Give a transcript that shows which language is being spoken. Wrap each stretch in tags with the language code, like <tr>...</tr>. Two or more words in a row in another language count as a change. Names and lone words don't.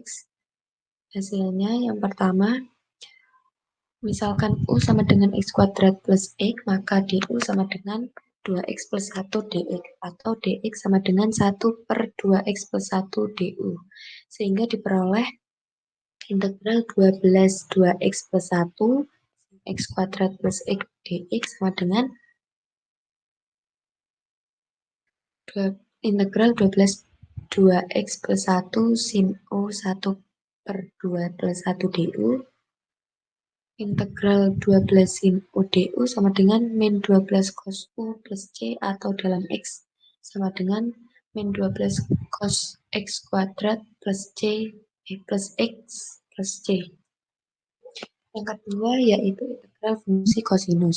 <id>Hasilnya yang pertama, misalkan U sama dengan x kuadrat plus x, maka du sama dengan 2x plus 1 dx, atau dx sama dengan 1 per 2x plus 1 du. Sehingga diperoleh integral 12 2x plus 1 x kuadrat plus x dx sama dengan integral 12 2x plus 1 sin U 1 per 2 plus 1 du. Integral 12 sin U du sama dengan min 12 cos U plus C atau dalam X sama dengan min 12 cos X kuadrat plus C plus X plus C. Yang kedua yaitu integral fungsi kosinus.</id>